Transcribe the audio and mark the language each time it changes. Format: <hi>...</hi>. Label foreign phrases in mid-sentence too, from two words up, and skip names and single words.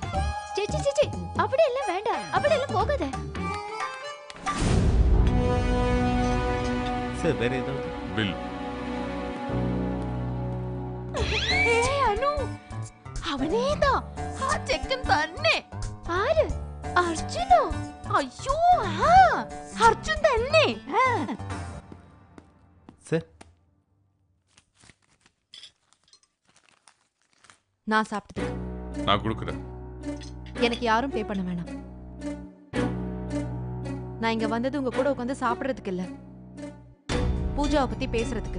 <ta>சிச்சி சிச்சி, அப்படி எல்லாம் வேண்டாம், அப்படி எல்லாம் போகாத. சார் வேற ஏதாவது? பில். ஏய் அனு, அவனேதான் செக்கன் തന്നെ.</ta> <ml>ആര്? അർജുനോ? അയ്യോ, അർജുൻ തന്നെ.</ml> <ta>சார் நான் சாப்பிட்டது. நான் கொடுக்குறேன். எனக்கு யாரும் பே பண்ண வேணாம். நான் இங்க வந்தது உங்க கூட உட்காந்து சாப்பிடுறதுக்கு இல்ல, பூஜாவை பத்தி பேசுறதுக்கு.</ta>